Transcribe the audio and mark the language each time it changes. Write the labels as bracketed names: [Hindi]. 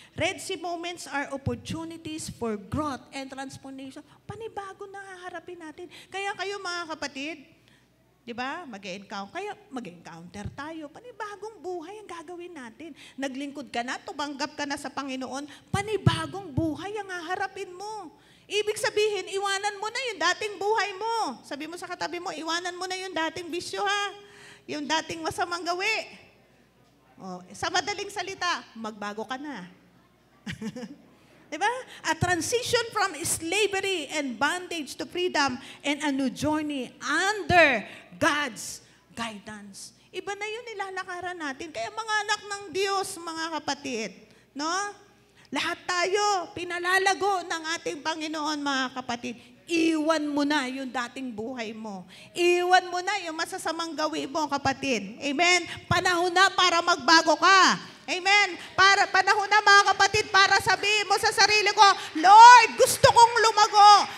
[English] Red Sea moments are opportunities for growth and transformation. [Filipino] Panibago na haharapin natin. Kaya kayo, mga kapatid, di ba, mag-encounter tayo. Panibagong buhay ang gagawin natin. Naglingkod ka na, tumanggap ka na sa Panginoon, panibagong buhay ang haharapin mo. Ibig sabihin, iwanan mo na yung dating buhay mo. Sabi mo sa katabi mo, iwanan mo na yung dating bisyo, ha? Yung dating masamang gawi. Sa madaling salita, magbago ka na. Diba? [English] A transition from slavery and bondage to freedom and a new journey under God's guidance. [Filipino] Iba na yun nilalakaran natin. Kaya mga anak ng Diyos, mga kapatid, no? Lahat tayo, pinalalago ng ating Panginoon, mga kapatid. Iwan mo na yung dating buhay mo. Iwan mo na yung masasamang gawin mo, kapatid. Amen? Panahon na para magbago ka. Amen? Panahon na, mga kapatid, para sabihin mo sa sarili ko, Lord, gusto kong lumago.